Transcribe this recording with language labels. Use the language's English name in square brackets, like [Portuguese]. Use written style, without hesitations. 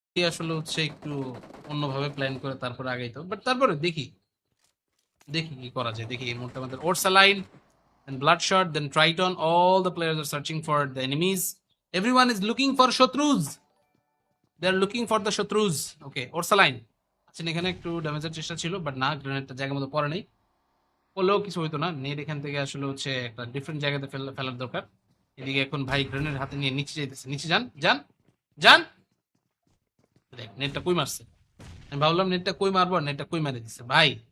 [Bangla] আসলে হচ্ছে একটু অন্যভাবে প্ল্যান করে তারপরে আগাইতো, বাট তারপরে দেখি দেখি কি করা যায়। দেখি এই মুহূর্তে আমাদের [English] ওরসালাইন and bloodshot, then triton, all the players are searching for the enemies, everyone is looking for শত্রুজ, they are looking for the শত্রুজ। [Bangla] ওকে ওরসালাইন আচ্ছা, এখানে একটু ড্যামেজের চেষ্টা ছিল, বাট না, গ্রেনেডটা জায়গা মতো পড়ে নেই, পড়লেও কিছু হইতো না। নেট এখান থেকে আসলে হচ্ছে একটা ডিফারেন্ট জায়গাতে ফেলার দরকার। এদিকে এখন ভাই গ্রেনেড হাতে নিয়ে নিচে যাইতেছে, নিচে যান যান যান। দেখ নেটটা কই মারছে, আমি ভাবলাম নেটটা কই মারবো, আর নেটটা কই মারে দিচ্ছে ভাই।